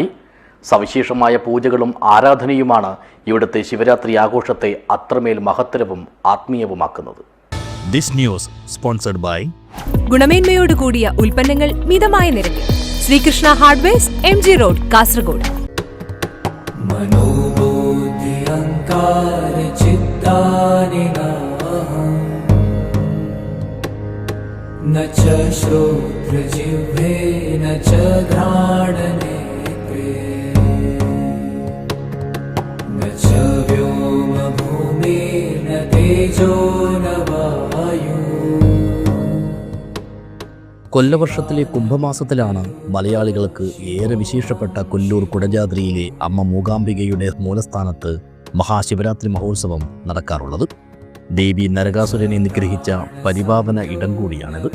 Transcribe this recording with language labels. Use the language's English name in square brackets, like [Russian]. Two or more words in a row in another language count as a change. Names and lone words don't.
[Malayalam] സവിശേഷമായ പൂജകളും ആരാധനയുമാണ് ഇവിടുത്തെ ശിവരാത്രി ആഘോഷത്തെ അത്രമേൽ മഹത്തരവും ആത്മീയവുമാക്കുന്നത്. [English] This news sponsored by [Malayalam] ഗുണമേന്മയോട് കൂടിയ ഉൽപ്പന്നങ്ങൾ മിതമായ നിരക്കിൽ ശ്രീകൃഷ്ണ ഹാർഡ്വെയർസ്, MG റോഡ്, കാസർഗോഡ്. [Sanskrit] न च श्रोत्रजिह्वे न च घ्राणनेत्रे न च व्योमभूमिर्न तेजो न वायु. [Malayalam] കൊല്ലവർഷത്തിലെ കുംഭമാസത്തിലാണ് മലയാളികൾക്ക് ഏറെ വിശേഷപ്പെട്ട കൊല്ലൂർ കുടജാദ്രിയിലെ അമ്മ മൂകാംബികയുടെ മൂലസ്ഥാനത്ത് മഹാശിവരാത്രി മഹോത്സവം നടക്കാറുള്ളത്. ദേവി നരകാസുരനെ നിഗ്രഹിച്ച പരിപാവന ഇടം കൂടിയാണിത്.